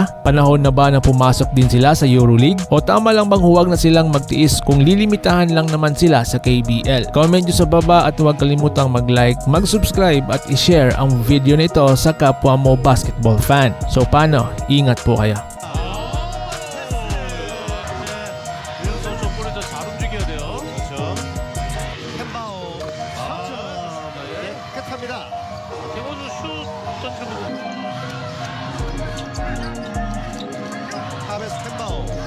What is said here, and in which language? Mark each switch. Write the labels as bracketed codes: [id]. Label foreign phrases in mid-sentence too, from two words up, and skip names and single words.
[tl] Panahon na ba na pumasok din sila sa EuroLeague? O tama lang bang huwag na silang magtiis kung lilimitahan lang naman sila sa KBL? Comment nyo sa baba at huwag kalimutang mag-like, mag-subscribe at i-share ang video nito sa kapwa mo [en] basketball fan. [tl] So paano? Ingat po kayo. [ko] 잘 움직여야 돼요. 그렇죠. 햄바오. 네, 깨끗합니다. 김호준 슛 던지는 거. 탑에서 햄바오.